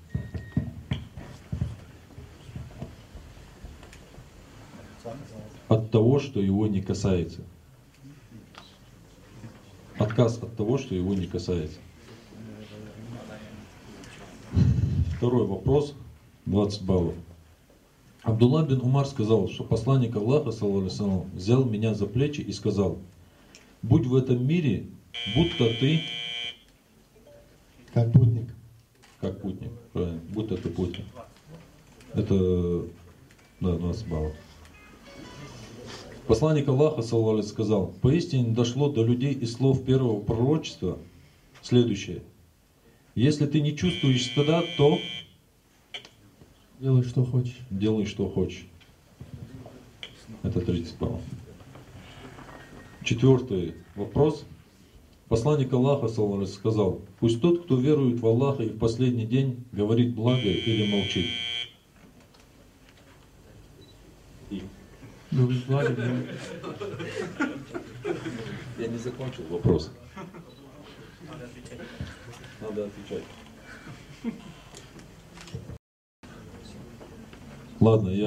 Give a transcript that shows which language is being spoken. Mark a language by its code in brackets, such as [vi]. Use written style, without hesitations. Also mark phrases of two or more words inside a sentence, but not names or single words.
[ru] От того, что его не касается. Отказ от того, что его не касается. Второй вопрос. 20 баллов. Абдулла бин Умар сказал, что посланник Аллаха, [ar] صلى الله عليه وسلم, [ru] взял меня за плечи и сказал: будь в этом мире, будто ты... Как путник. Как путник, правильно. Будто ты путник. Это, да, 20 баллов. Посланник Аллаха, [ar] صلى الله عليه وسلم, [ru] сказал: поистине дошло до людей из слов первого пророчества следующее: если ты не чувствуешь стыда, то... Делай, что хочешь. Делай, что хочешь. Это 30 баллов. Четвертый вопрос. Посланник Аллаха, [ar] صلى الله عليه وسلم, [ru] сказал: пусть тот, кто верует в Аллаха и в последний день, говорит благое или молчит. Говорит благое. Я не закончил вопрос. Надо отвечать. Ладно, я...